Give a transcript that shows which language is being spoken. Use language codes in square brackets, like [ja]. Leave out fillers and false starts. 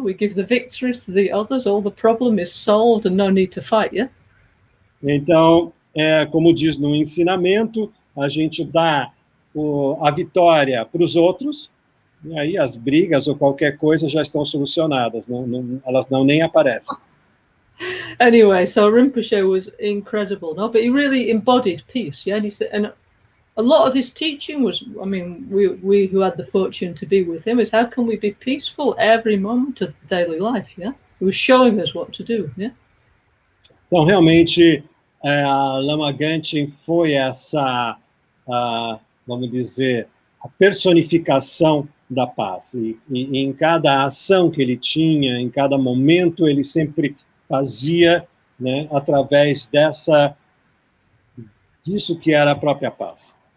[en] We give the victory to the others, all the problem is solved and no need to fight, yeah? [pt] Então, como diz no ensinamento, a gente dá a vitória para os outros, e aí as brigas ou qualquer coisa já estão solucionadas, elas nem aparecem. [en] Anyway, so Rinpoche was incredible, no? But he really embodied peace, yeah? And he said, and a lot of his teaching was, I mean, we who had the fortune to be with him, is how can we be peaceful every moment of daily life, yeah? He was showing us what to do, yeah? [pt] Então, realmente, Lama Gante foi essa, vamos dizer, a personificação da paz. E em cada ação que ele tinha, em cada momento, ele sempre fazia, né, através disso que era a própria paz.